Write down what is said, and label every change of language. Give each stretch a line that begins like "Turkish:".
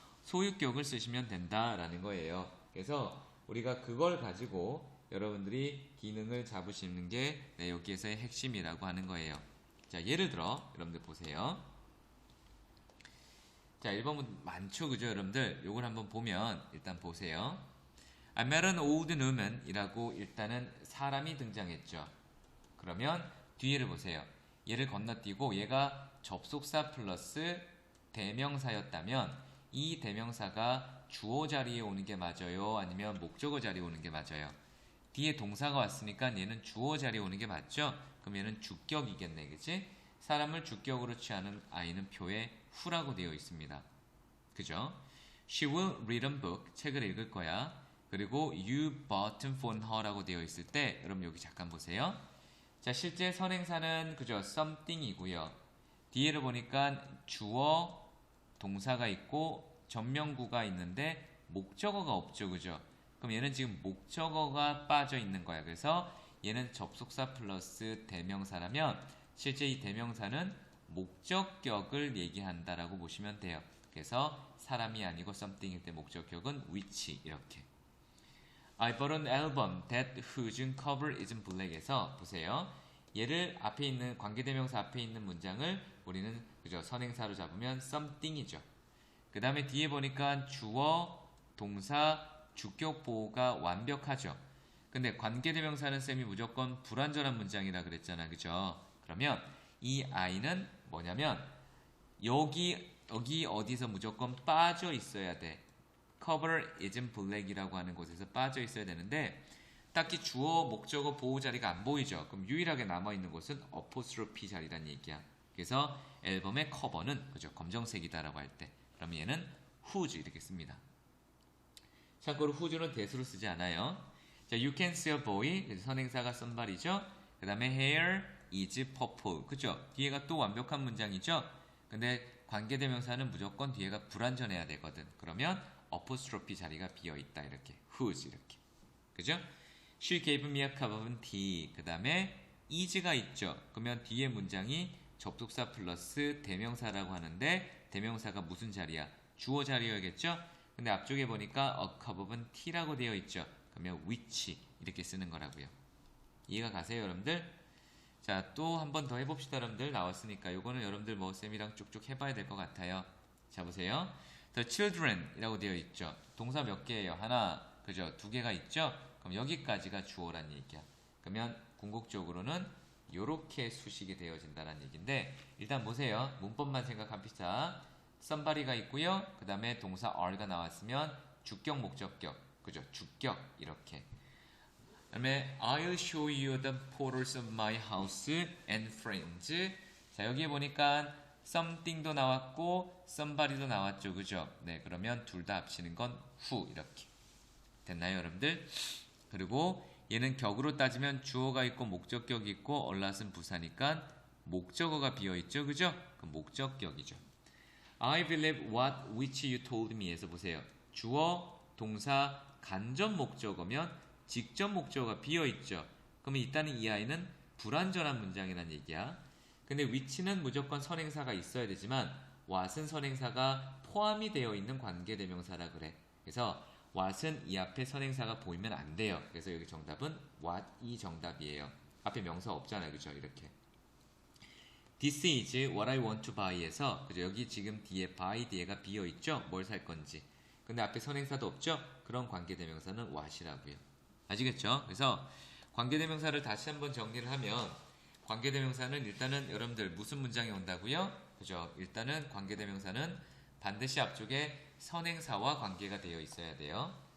Korean: 소유격을 쓰시면 된다라는 거예요. 그래서 우리가 그걸 가지고 여러분들이 기능을 잡으시는 게 여기에서의 핵심이라고 하는 거예요. 자, 예를 들어 여러분들 보세요. 자, 1번은 많죠, 그죠, 여러분들? 요걸 한번 보면 일단 보세요.
English: I met an old woman
Korean: 이라고 일단은 사람이 등장했죠. 그러면 뒤에를 보세요. 얘를 건너뛰고 얘가 접속사 플러스 대명사였다면 이 대명사가 주어 자리에 오는 게 맞아요? 아니면 목적어 자리에 오는 게 맞아요? 뒤에 동사가 왔으니까 얘는 주어 자리에 오는 게 맞죠? 그럼 얘는 주격이겠네, 그치? 사람을 주격으로 취하는 아이는 표에 who라고 되어 있습니다. 그죠?
English: She will read a book.
Korean: 책을 읽을 거야. 그리고
English: you bought for her
Korean: 라고 되어 있을 때 여러분 여기 잠깐 보세요. 자, 실제 선행사는 그죠? something이고요. 뒤에를 보니까 주어, 동사가 있고 전명구가 있는데 목적어가 없죠, 그죠? 그럼 얘는 지금 목적어가 빠져 있는 거야. 그래서 얘는 접속사 플러스 대명사라면 실제 이 대명사는 목적격을 얘기한다라고 보시면 돼요. 그래서 사람이 아니고 something일 때 목적격은 which 이렇게.
English: I bought an album that whose cover isn't black에서
Korean: 보세요. 얘를 앞에 있는 관계대명사 앞에 있는 문장을 우리는 그죠? 선행사로 잡으면 something이죠. 그 다음에 뒤에 보니까 주어, 동사, 주격 보호가 완벽하죠. 근데 관계대명사는 쌤이 무조건 불완전한 문장이라 그랬잖아, 그죠? 그러면 이 아이는 뭐냐면 여기 어디서 무조건 빠져 있어야 돼. cover isn't black이라고 하는 곳에서 빠져 있어야 되는데 딱히 주어, 목적어, 보호 자리가 안 보이죠. 그럼 유일하게 남아있는 곳은 apostrophe 자리란 얘기야. 그래서 앨범의 커버는 그죠? 검정색이다라고 할 때. 그럼 얘는 whose 이렇게 씁니다. 참고로 whose는 대수로 쓰지 않아요. 자,
English: you can see a boy.
Korean: 선행사가 somebody죠. 그 다음에
English: hair is purple.
Korean: 그죠? 뒤에가 또 완벽한 문장이죠. 근데 관계대명사는 무조건 뒤에가 불완전해야 되거든. 그러면 apostrophe 자리가 비어있다. 이렇게.
English: whose
Korean: 이렇게. 그죠?
English: She gave me a cup of tea.
Korean: 그 다음에 is가 있죠. 그러면 뒤에 문장이 접속사 플러스 대명사라고 하는데 대명사가 무슨 자리야? 주어 자리여야겠죠? 근데 앞쪽에 보니까 a cup of tea라고 되어 있죠. 그러면 which 이렇게 쓰는 거라고요. 이해가 가세요, 여러분들? 자, 또 한 번 더 해봅시다, 여러분들. 나왔으니까 요거는 여러분들 뭐 쌤이랑 쭉쭉 해봐야 될 것 같아요. 자, 보세요.
English: The children
Korean: 이라고 되어 있죠. 동사 몇 개예요? 하나, 그죠? 두 개가 있죠? 그럼 여기까지가 주어란 얘기야. 그러면 궁극적으로는 요렇게 수식이 되어진다는 얘기인데 일단 보세요. 문법만 생각합시다. somebody가 있고요. 그 다음에 동사 are가 나왔으면 주격, 목적격. 그죠? 주격 이렇게. 그 다음에
English: I'll show you the photos of my house and friends.
Korean: 자, 여기에 보니까 something도 나왔고 somebody도 나왔죠. 그죠? 네, 그러면 둘 다 합치는 건 who 이렇게. 됐나요, 여러분들? 그리고 얘는 격으로 따지면 주어가 있고 목적격이 있고 얼랏은 부사니까 목적어가 비어있죠. 그죠? 그럼 목적격이죠.
English: I believe what which you told me에서
Korean: 보세요. 주어, 동사, 간접 목적어면 직접 목적어가 비어있죠. 그러면 일단은 이 아이는 불완전한 문장이란 얘기야. 근데 which는 무조건 선행사가 있어야 되지만 what은 선행사가 포함이 되어 있는 관계대명사라 그래. 그래서 what은 이 앞에 선행사가 보이면 안 돼요. 그래서 여기 정답은 what이 정답이에요. 앞에 명사 없잖아요. 그죠? 이렇게.
English: This is what I want to buy에서
Korean: 그죠? 여기 지금 뒤에 buy 뒤에가 비어있죠? 뭘 살 건지. 근데 앞에 선행사도 없죠? 그런 관계대명사는 what이라고요. 아시겠죠? 그래서 관계대명사를 다시 한번 정리를 하면 관계대명사는 일단은 여러분들 무슨 문장이 온다고요? 그죠? 일단은 관계대명사는 반드시 앞쪽에 선행사와 관계가 되어 있어야 돼요.